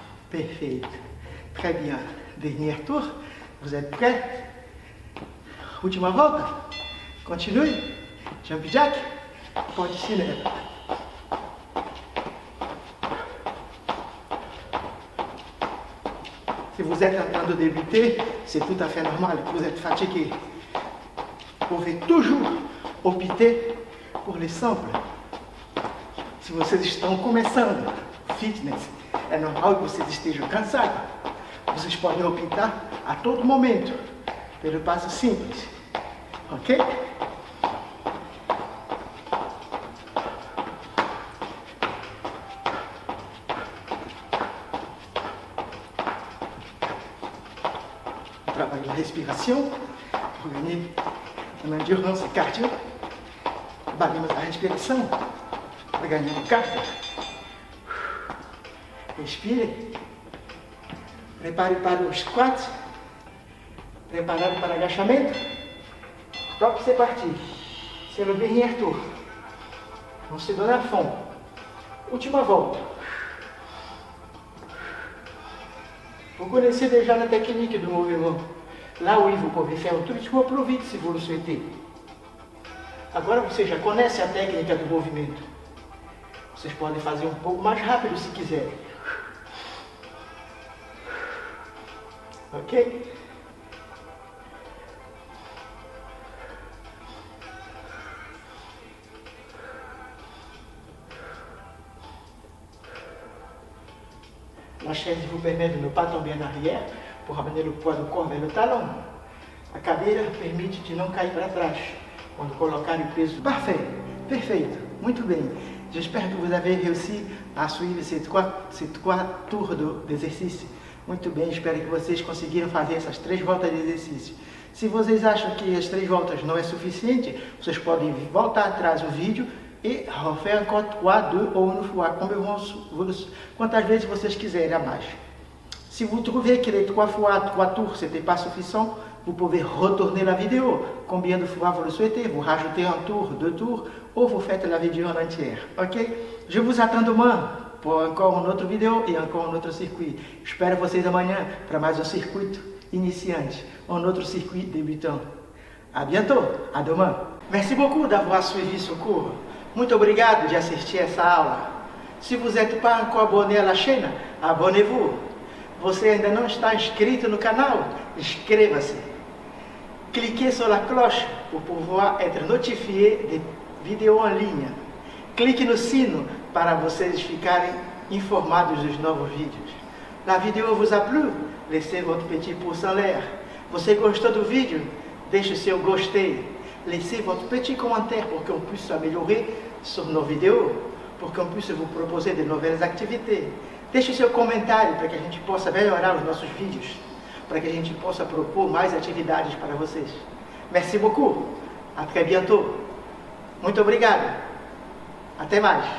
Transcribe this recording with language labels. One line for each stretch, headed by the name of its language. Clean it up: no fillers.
Portuguese: Perfeito.
French: Très bien. Dernier tour. Vous êtes prêts?
Portuguese: Última volta.
French: Continue. Jump jack.
Portuguese: Pode se levar.
French: Si vous êtes en train de débuter, c'est tout à fait normal. Vous êtes fatigué. Vous pouvez toujours opter por les simples.
Portuguese: Se vocês estão começando,
French: fitness.
Portuguese: É normal que vocês estejam cansados. Vocês podem optar a todo momento pelo passo simples. Ok?
French: Travailler la respiration pour gagner une endurance cardio.
Portuguese: Trabalhamos a respiração para ganhar um cardio. Respire. Prepare para o squat. Preparado para agachamento.
French: Top, c'est parti. C'est le dernier tour. On se donne à fond.
Portuguese: Última volta.
French: Vous connaissez déjà la technique du mouvement. Là oui, vous pouvez faire tout petit peu plus vite si vous le souhaitez.
Portuguese: Agora você já conhece a técnica do movimento. Vocês podem fazer um pouco mais rápido se quiserem. Ok?
French: La chaise vous permet de ne pas tomber en arrière pour ramener le poids do corps vers le talon.
Portuguese: A cadeira permite de não cair para trás quando colocar o peso.
French: Parfait,
Portuguese: perfeito, muito bem.
French: J'espère que vous avez réussi à suivre ces trois tours d'exercício.
Portuguese: Muito bem, espero que vocês conseguiram fazer essas 3 voltas de exercício. Se vocês acham que as 3 voltas não é suficiente, vocês podem voltar atrás o vídeo e
French: refaire encore 3, 2 ou 1 fois,
Portuguese: quantas vezes vocês quiserem a mais.
French: Si vous trouvez que les 3 fois 3 tours c'était pas suffisant, vous pouvez retourner la vidéo. Combien de fois vous le souhaitez, vous rajoutez un tour, 2 tours, ou vous faites la vidéo en entière. Ok? Je vous attends demain pour encore une autre vidéo et encore un autre circuit.
Portuguese: Espero vocês amanhã para mais um circuito iniciante,
French: un autre circuit débutant. À bientôt, à demain. Merci beaucoup d'avoir suivi ce cours.
Portuguese: Muito obrigado de assistir essa aula.
French: Se vous n'êtes pas encore abonné à la chaîne, abonnez-vous.
Portuguese: Você ainda não está inscrito no canal? Inscreva-se.
French: Cliquez sur la cloche pour pouvoir être notifié de vidéos en ligne.
Portuguese: Clique no sino para vocês ficarem informados dos novos vídeos.
French: La vidéo vous a plu? Laissez votre petit pouce en l'air.
Portuguese: Você gostou do vídeo? Deixe seu gostei.
French: Laissez votre petit commentaire pour qu'on puisse s'améliorer sur nos vidéos, pour qu'on puisse vous proposer de nouvelles activités.
Portuguese: Deixe seu comentário para que a gente possa melhorar os nossos vídeos, para que a gente possa propor mais atividades para vocês.
French: Merci beaucoup. À très bientôt.
Portuguese: Muito obrigado. Até mais.